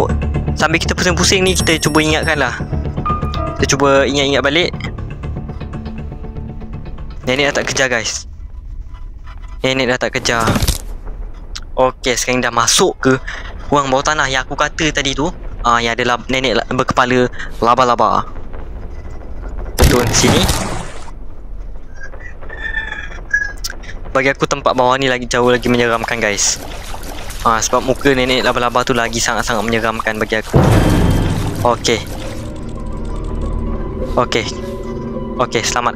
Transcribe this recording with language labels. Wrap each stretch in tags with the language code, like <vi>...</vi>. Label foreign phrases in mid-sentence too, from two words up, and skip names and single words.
<ms>Sambil kita pusing-pusing ni, kita cuba ingatkan lah. Kita cuba ingat-ingat balik. Nenek dah tak kejar guys. Nenek dah tak kejar. Okey, sekarang dah masuk ke ruang bawah tanah yang aku kata tadi tu. Yang ada nenek berkepala laba-laba. Turun sini. Bagi aku tempat bawah ni lagi jauh lagi menyeramkan guys. Sebab muka nenek laba-laba tu lagi sangat-sangat menyeramkan bagi aku. Okey. Okey, selamat.</ms>